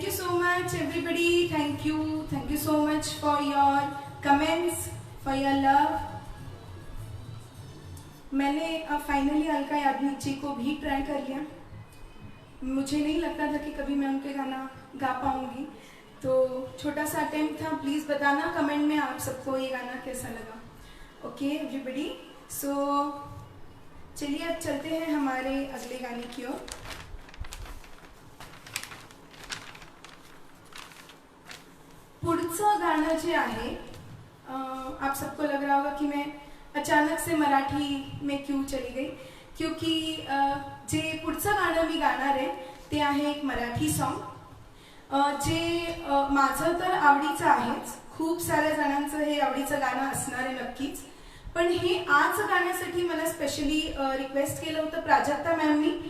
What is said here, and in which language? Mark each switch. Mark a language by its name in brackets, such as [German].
[English] Thank you so much for your comments, for your love. [Hindi] मैंने finally Alka Yagnik जी को भी try कर लिया। मुझे नहीं लगता था कि कभी मैं उनके गाना गा पाऊंगी, तो छोटा सा अटेम्प्ट था। प्लीज़ बताना कमेंट में आप सबको ये गाना कैसा लगा। ओके एवरीबडी, सो चलिए अब चलते हैं हमारे अगले गाने की ओर। [Marathi] पुढचं गाणं जे आहे, [Hindi] आप सबको लग रहा होगा कि मैं अचानक से मराठी में क्यों चली गई, क्योंकि [Marathi] जे पुढचं गाणं मी गाणार आहे ते आहे एक मराठी सॉन्ग, जे माझं तर आवडीचं आहेच, खूप साऱ्या जणांचं हे आवडीचं गाणं असणार आहे नक्कीच, पण हे आज गाण्यासाठी मला स्पेशली रिक्वेस्ट केलं होतं प्राजक्ता मॅमनी।